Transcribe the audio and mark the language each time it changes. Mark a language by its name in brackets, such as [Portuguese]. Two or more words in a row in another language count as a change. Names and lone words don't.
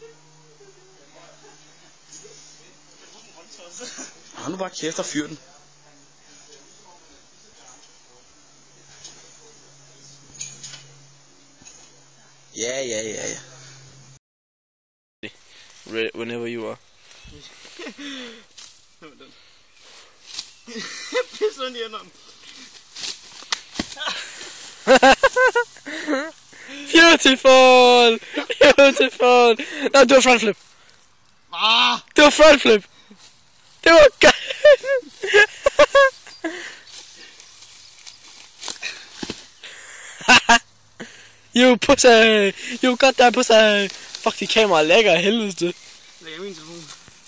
[Danish] Hold nu bare kæft og fyr den. Ja. [English] Whenever you are. Piss on the end. Beautiful! Beautiful! [Danish] Nej, det var frontflip. Det var frontflip. Det var godt. [English] You pussy! You got that pussy! Fuck, [Danish] de kameraer er lækker af helvede. Lægger min telefon.